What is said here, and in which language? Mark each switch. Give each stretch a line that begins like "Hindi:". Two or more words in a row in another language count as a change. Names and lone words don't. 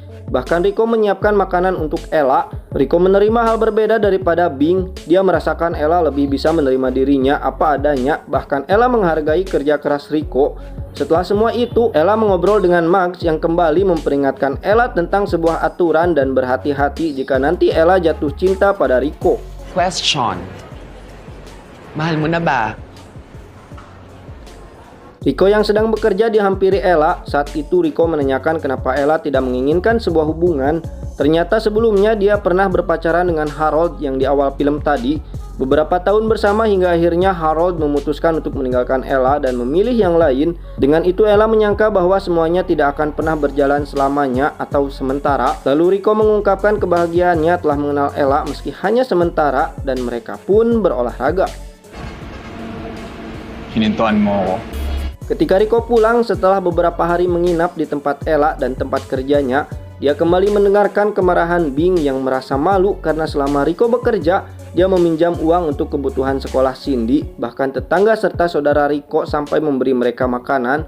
Indonesian: Bahkan Rico menyiapkan makanan untuk Ella. Rico menerima hal berbeda daripada Bing. Dia merasakan Ella lebih bisa menerima dirinya apa adanya. Bahkan Ella menghargai kerja keras Rico. Setelah semua itu, Ella mengobrol dengan Mags yang kembali memperingatkan Ella tentang sebuah aturan dan berhati-hati jika nanti Ella jatuh cinta pada Rico.
Filipino: Question. Mahal mo na ba?
Indonesian: Rico yang sedang bekerja dihampiri Ella. Saat itu Rico menanyakan kenapa Ella tidak menginginkan sebuah hubungan. Ternyata sebelumnya dia pernah berpacaran dengan Harold yang di awal film tadi. Beberapa tahun bersama hingga akhirnya Harold memutuskan untuk meninggalkan Ella dan memilih yang lain. Dengan itu Ella menyangka bahwa semuanya tidak akan pernah berjalan selamanya atau sementara. Lalu Rico mengungkapkan kebahagiaannya telah mengenal Ella meski hanya sementara dan mereka pun berolahraga.
Filipino: Hinintuan mo ako.
Indonesian: Ketika Rico pulang setelah beberapa hari menginap di tempat Ella dan tempat kerjanya, dia kembali mendengarkan kemarahan Bing yang merasa malu karena selama Rico bekerja, dia meminjam uang untuk kebutuhan sekolah Cindy. Bahkan tetangga serta saudara Rico sampai memberi mereka makanan.